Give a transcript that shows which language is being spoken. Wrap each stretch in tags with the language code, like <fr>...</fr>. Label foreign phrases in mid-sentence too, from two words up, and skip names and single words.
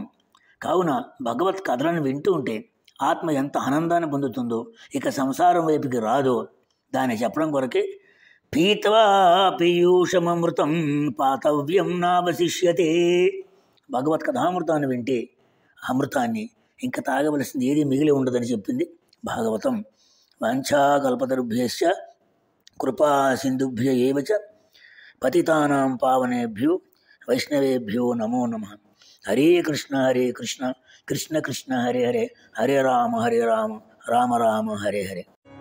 <te>కావున భగవత్ కథలను వింటూ ఉంటే ఆత్మ ఎంత ఆనందాన్ని పొందుతుందో, ఇక సంసారం వైపుకి రాదో దాన్ని చెప్పడం కొరకే</te> <sa>పీత్వా పీయూషమృతం పాతవ్యం నావశిష్యతే.</sa> <te>భగవత్ కథామృతాన్ని వింటే అమృతాన్ని ఇంకా తాగవలసింది ఏది మిగిలి ఉండదని చెప్పింది భాగవతం.</te> <sa>వాంఛాకల్పతరుభ్యశ్చ కృపా సింధుభ్య ఏవ చ పతితానాం పావనేభ్యో వైష్ణవేభ్యో నమో నమః. హరే కృష్ణ కృష్ణ కృష్ణ హరే హరే, హరే రామ రామ రామ హరే హరే.</sa>